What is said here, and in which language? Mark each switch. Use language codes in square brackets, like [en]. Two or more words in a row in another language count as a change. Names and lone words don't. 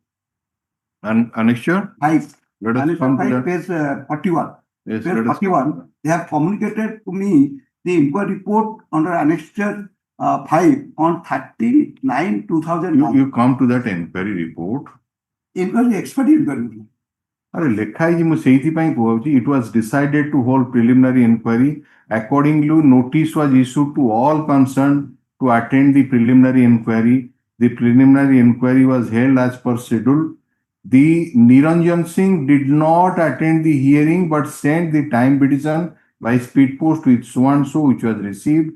[en] And annexure? 5. Let us Annexure come to 5, that. page 41. Yes, Page let us 41, they have communicated to me the inquiry report under annexure 5 on 39/2009. You come to that inquiry report. Inquiry expert inquiry. [hi] अरे लेखा है [or] ମୁଁ ସେଇଥିପାଇଁ କହୁଛି [en] it was decided to hold preliminary inquiry. Accordingly, notice was issued to all concerned to attend the preliminary inquiry. The preliminary inquiry was held as per schedule. The Niranjan Singh did not attend the hearing but sent the time petition by speed post with so and so, which was received.